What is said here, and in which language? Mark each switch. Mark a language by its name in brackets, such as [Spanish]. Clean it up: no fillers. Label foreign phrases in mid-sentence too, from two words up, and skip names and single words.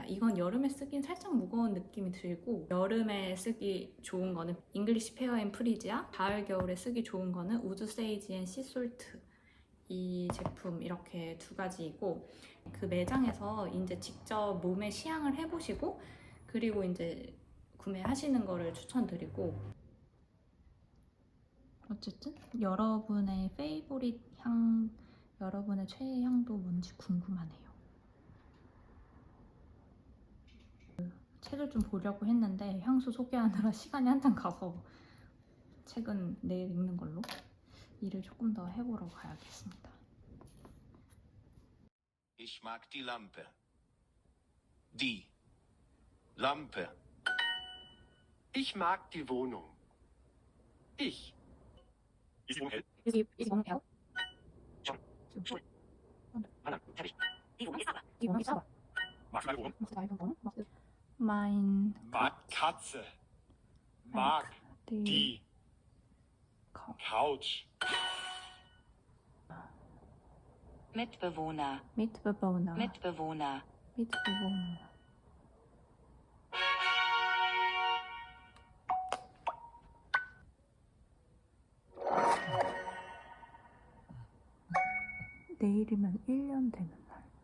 [Korean] 이건 여름에 쓰긴 살짝 무거운 느낌이 들고 여름에 쓰기 좋은 거는 잉글리시 페어 앤 프리지아, 가을 겨울에 쓰기 좋은 거는 우드 세이지 앤 씨솔트 이 제품 이렇게 두 가지이고 그 매장에서 이제 직접 몸에 시향을 해보시고 그리고 이제 구매하시는 거를 추천드리고, 어쨌든 여러분의 페이보릿 향, 여러분의 최애 향도 뭔지 궁금하네요. 책을 좀 보려고 했는데 향수 소개하느라 시간이 한참 가서 책은 내일 읽는 걸로 일을 조금 더 해보러 가야겠습니다. [German] Ich mag die Lampe. Die Lampe. Ich mag die Wohnung. Ich. Ist die Wohnung hell? Ist die Wohnung hell? Schon. Stuhl. Anna, Teppich. Die Wohnung ist sauber. Die Wohnung ist sauber. Magst du deine Wohnung? Magst du deine Wohnung? Mein Mag Katze. Mag die Couch. Mitbewohner. Mitbewohner. Mitbewohner. Mitbewohner. [Korean] 내일이면 1년 되는 날.